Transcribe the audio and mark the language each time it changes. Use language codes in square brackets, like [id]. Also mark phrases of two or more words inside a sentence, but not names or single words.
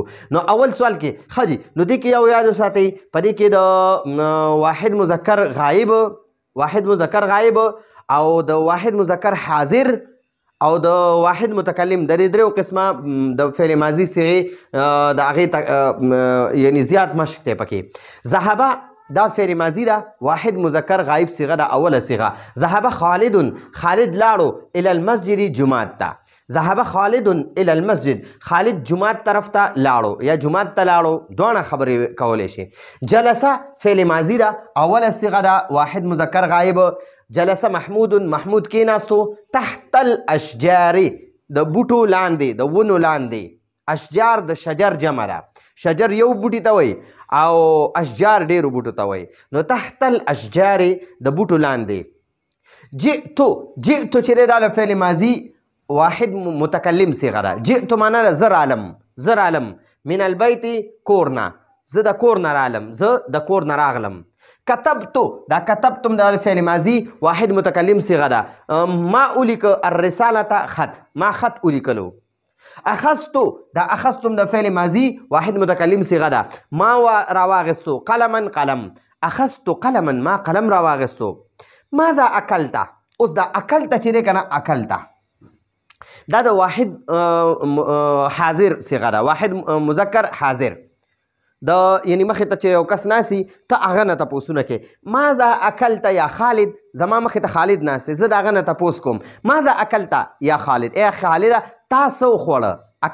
[ps] نو اول سوال کې خجی نو دې کې یو یاد وساتئ، په دې کې د واحد مذکر غایب، واحد مذکر غایب او د واحد مذکر حاضر او د واحد متکلم د دې درو قسمه د فعل ماضي صيغه د هغې یعنی زیات مشق دی پکې. ذهب دا فعل ماضي ده، واحد مذکر غایب صيغه ده اوله صيغه. ذهب خالد، خالد لاړو [ar] الى المسجد [ps] جمعات ته. [ar] ذهب خالد الى المسجد، [ps] خالد جمعات طرف ته لاړو یا جمعات ته لاړو، دوه خبرې کولی شي. جلس فعل ماضي ده اوله صيغه ده، واحد مذکر غایب. [ar] جلس محمود، [ps] محمود کېناستو. [ar] تحت الاشجار [ps] د بوټو لاندې، د ونو لاندې. اشجار د شجر جمع ده، شجر یو بوټي ته وایي او اشجار ډیرو بوټو ته وایي. نو [ar] تحت الاشجار [ps] د بوټو لاندې. جئت، جئت چې دی دا فعل ماضي واحد متکلم صيغه ده. جئت معنا ده زه رالم، زه رالم. [ar] من البيت [ps] کورنا، زه د کور نه رالم، زه د کور نه راغلم. کتبتو دا کتبتم دا فعل ماضی واحد متکلم صیغه ده ما اولیک الرسالة خط ما خط اولیکلو اخذتو دا اخذتم دا فعل ماضی واحد متکلم صیغه ده ما راواغستو قلما قلم [ar] اخذتو قلما [ps] ما قلم راواغستو [ar] ماذا اکلتا [ps] اوس دا اکلتا چې دی کنه اکلتا دا د واحد حاضر صیغه ده واحد مذکر حاضر د یعنی مخې ته چې یو کس ناسي ته هغه نه تپوسونه کې [ar] ماذا اکلتا یا خالد [ps] زما مخې ته خالد ناسي زه د هغه نه تپوس کوم [ar] ماذا اکلتا یا خالد [ps] ای خالده تا څه وخوړه